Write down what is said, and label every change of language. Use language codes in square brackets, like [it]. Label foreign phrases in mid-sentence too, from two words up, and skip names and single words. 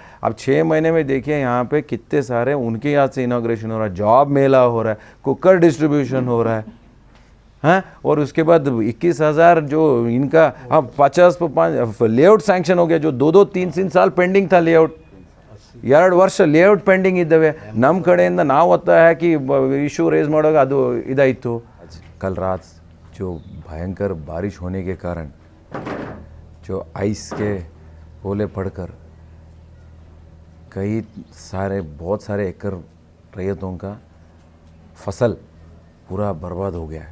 [hi] अब 6 महीने में देखिए यहाँ पे कितने सारे उनके यहाँ से इनॉग्रेशन हो रहा है, जॉब मेला हो रहा है, [en] cooker distribution [hi] हो रहा है, हाँ। और उसके बाद 21,000 जो इनका, अब 50 [en] layout sanction [hi] हो गया, जो 2-2, 3-3 साल पेंडिंग था लेआउट। [kn] 2 ವರ್ಷ [en] layout pending [kn] ಇದ್ದಾವೆ. ನಮ್ಮ ಕಡೆಯಿಂದ ನಾವು ಒತ್ತಾಯ ಹಾಕಿ [en] issue raise [kn] ಮಾಡುವಾಗ ಅದು ಇದಾಯಿತು. [hi] कल रात जो भयंकर बारिश होने के कारण जो आइस के ओले पड़कर बहुत सारे एकड़ रैयतों का फसल पूरा बर्बाद हो गया है।